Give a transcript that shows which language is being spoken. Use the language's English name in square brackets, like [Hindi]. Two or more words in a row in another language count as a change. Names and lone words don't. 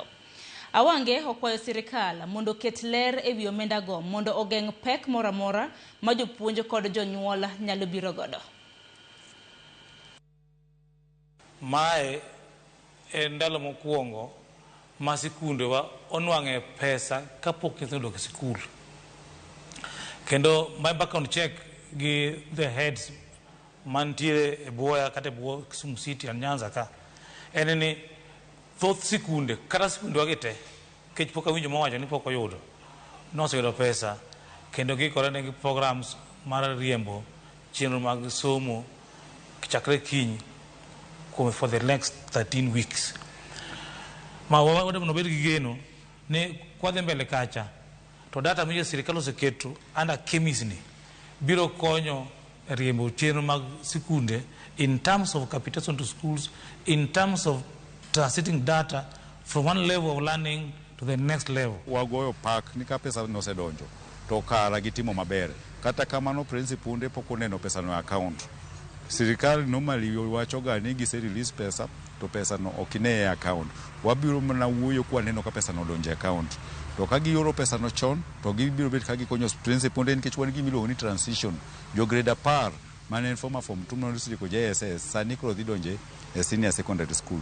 [Luo (Kenya and Tanzania)] Awange okwayo sirkal mondo ket ler e wi omenda go mondo ogeng' pek moro amora ma jopuonj kod jonyuol nyalo biro godo. Mae en ndalo mokwongo ma sikunde wa onwang'e pesa kapok nyithindo odok sikul. Kendo [English] my background check [Luo (Kenya and Tanzania)] gi [English] the heads [Luo (Kenya and Tanzania)] mantiere e Buoya kata e Buo Kisumu City and Nyanza ka en ni thoth sikunde kata sikunde wagi te kech pok awinjo mowacho ni pok oyudo noseyudo pesa kendo gikore ne gi programs mar riembo chenro mag somo chakre kiny [English] for the next 13 weeks. [Luo (Kenya and Tanzania)] Ma wade mondo bed gi geno ne kwadhi mbele kacha to data miyo sirkal oseketo under KEMIS ni biro konyo riembo chenro mag sikunde [English] in terms of capitation to schools, in terms of translating data from one level of learning to the next level. [Luo (Kenya and Tanzania)] Wagoyo pak ni ka pesa nosedonjo to kara gitimo maber kata kamano principal pok oneno pesa no account. Sirkal normally wacho ga ni gise release pesa to pesa no okine e account. Wabiro mana wuoyo kwa neno ka pesa no donje account. To ka gioro pesa no chon to gibiro bet ka gikonyo principal nikech wan gimilo ni transition jo grade 10 mane [English] former form 2 [Luo (Kenya and Tanzania)] no ko JSS sani kro dhi donje e [English] senior secondary school.